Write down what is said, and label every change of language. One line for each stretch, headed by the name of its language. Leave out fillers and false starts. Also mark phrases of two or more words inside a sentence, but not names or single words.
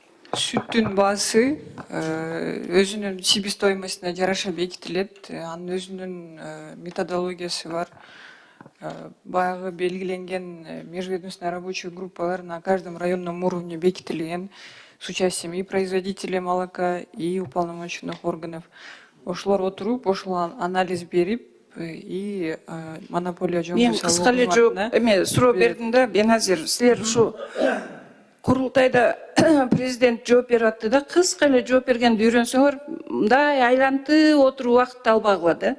Kyrgyz: Сүттүн баасы өзүнүн себестоимостуна жараша бекитилет. Анын өзүнүн методологиясы бар. Баягы белгиленген
Russian: межведомственная рабочая группалар на каждом районном уровне бекитилген с участием и производителей молока, и уполномоченных органов.
Kyrgyz: Ошолор отуруп, ошол анализ берип, и монополия Мен кыска эле жооп суроо бердим да, Беназир, силер ушу курултайда президент жооп берип атты да, кыска эле жооп бергенди үйрөнсөңөр, мындай айлантып отуруп убакытты албагыла да.